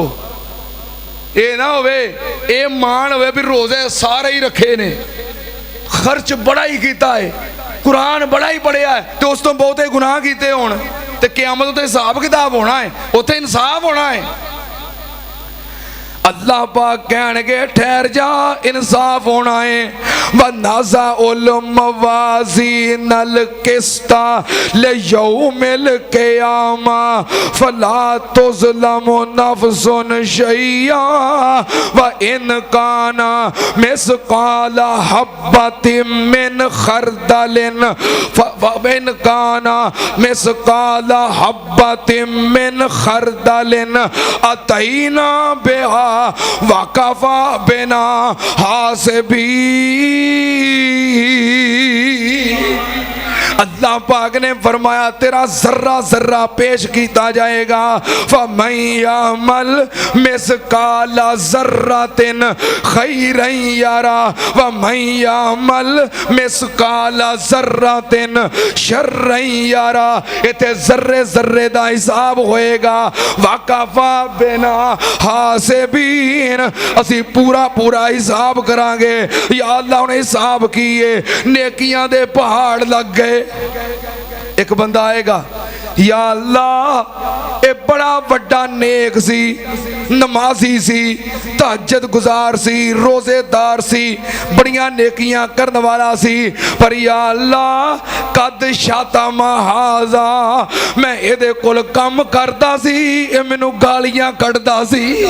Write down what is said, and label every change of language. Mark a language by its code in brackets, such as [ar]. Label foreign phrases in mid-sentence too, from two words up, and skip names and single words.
[pa] ਯੇ ਨਾ ਹੋਵੇ, ਯੇ ਮਾਨ ਹੋਵੇ ਭੀ ਰੋਜ਼ੇ ਸਾਰੇ ਹੀ ਰੱਖੇ ਨੇ, ਖ਼ਰਚ ਬੜਾ ਹੀ ਕੀਤਾ ਹੈ, ਕੁਰਾਨ ਬੜਾ ਹੀ ਪੜ੍ਹਿਆ ਹੈ, ਤੋ ਉਸ ਤੋ ਬਹੁਤੇ ਗੁਨਾਹ ਕੀਤੇ ਹੋਣ ਤੇ ਕ਼ਯਾਮਤ ਤੇ ਹਿਸਾਬ ਕਿਤਾਬ ਹੋਣਾ ਹੈ, ਉੱਥੇ ਇਨਸਾਫ਼ ਹੋਣਾ ਹੈ। ਅੱਲਾਹ ਪਾਕ ਕਹਿਣਗੇ ਠਹਿਰ ਜਾ, ਇਨਸਾਫ਼ ਹੋਣਾ ਹੈ। [ar] ونضع الموازين القسط ليوم القيامة فلا تظلم نفس شيئا وإن كان مثقال حبة من خردل وإن كان مثقال حبة من خردل أتينا بها وكفى بنا حاسبين. [hi] अल्लाह पाक ने फरमाया तेरा जर्रा जर्रा पेश किया जाएगा। [ar] فمن يعمل مثقال ذرة خيرا يره ومن يعمل مثقال ذرة شرا يره. [pa] ਇੱਥੇ ਜ਼ੱਰੇ ਜ਼ੱਰੇ ਦਾ ਹਿਸਾਬ ਹੋਏਗਾ। [ar] وكفى بنا حاسبين, [pa] ਅਸੀ ਪੂਰਾ ਪੂਰਾ ਹਿਸਾਬ ਕਰਾਂਗੇ। ਯਾ ਅੱਲਾਹ ਨੇ ਹਿਸਾਬ ਕੀਏ, ਨੇਕੀਆਂ ਦੇ ਪਹਾੜ ਲੱਗ ਗਏ। ਏਕ ਬੰਦਾ ਆਏਗਾ, ਯਾ ਅੱਲਾਹ ਯੇ ਬੜਾ ਬੜਾ ਨੇਕ ਸੀ, ਨਮਾਜ਼ੀ ਸੀ, ਤਹੱਜੁਦ ਗੁਜ਼ਾਰ ਸੀ, ਰੋਜ਼ੇਦਾਰ ਸੀ, ਬੜੀਆਂ ਨੇਕੀਆਂ ਕਰਨ ਵਾਲਾ ਸੀ, ਪਰ ਯਾ ਅੱਲਾਹ ਕਦ ਸ਼ਾਤਾ ਮਹਾਜਾ ਮੈਂ ਯੇ ਕੋਲ ਕਾਮ ਕਰਤਾ ਸੀ, ਯੇ ਮੈਨੂੰ ਗਾਲੀਆਂ ਕੱਢਦਾ ਸੀ।